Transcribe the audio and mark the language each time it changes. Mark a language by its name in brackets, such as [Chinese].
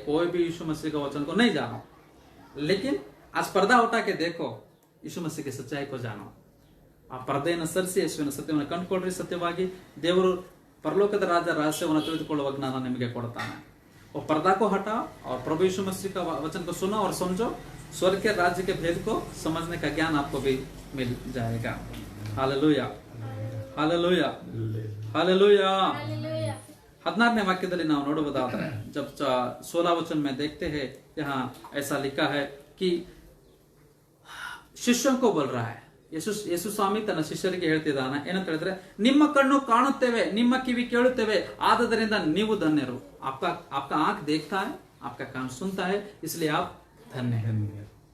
[Hindi] कोई भी यीशु मसीह का वचन को नहीं जानो, लेकिन आज पर्दा उठा के देखो, यीशु मसीह की सच्चाई को जानो. [Kannada] ಆ ಪರದೆಯನ್ನು ಸರಿಸಿ ಯೇಸುವಿನ ಸತ್ಯವನ್ನು ಕಂಡುಕೊಳ್ಳ್ರಿ. ಸತ್ಯವಾಗಿ ದೇವರು ಪರಲೋಕದ ರಹಸ್ಯವನ್ನು ತಿಳಿದುಕೊಳ್ಳುವ ಜ್ಞಾನ ನಿಮಗೆ ಕೊಡ್ತಾನೆ. [Hindi] वो पर्दा को हटाओ और प्रभु यीशु मसीह का वचन को सुनो और समझो. स्वर्ग के राज्य के भेद को समझने का ज्ञान आपको भी मिल जाएगा. Hallelujah, hallelujah, hallelujah. [Kannada] 14ನೇ ವಾಕ್ಯದಲ್ಲಿ ನಾವು ನೋಡುವುದಾದರೆ, [Hindi] जब 16 वचन में देखते हैं, यहाँ ऐसा लिखा है कि ಶಿಷ್ಯನ್ को बोल रहा है. [Kannada] ಯೇಸು ಸ್ವಾಮಿ ತನ್ನ ಶಿಷ್ಯರಿಗೆ ಹೇಳ್ತಿದ್ದಾನೆ ಏನಂತ ಹೇಳಿದ್ರೆ, ನಿಮ್ಮ ಕಣ್ಣು ಕಾಣುತ್ತೇವೆ, ನಿಮ್ಮ ಕಿವಿ ಕೇಳುತ್ತೇವೆ, ಆದದರಿಂದ ನೀವು ಧನ್ಯರು. [Hindi] आपका आंख देखता है, आपका कान सुनता है, इसलिए आप धन्य हैं.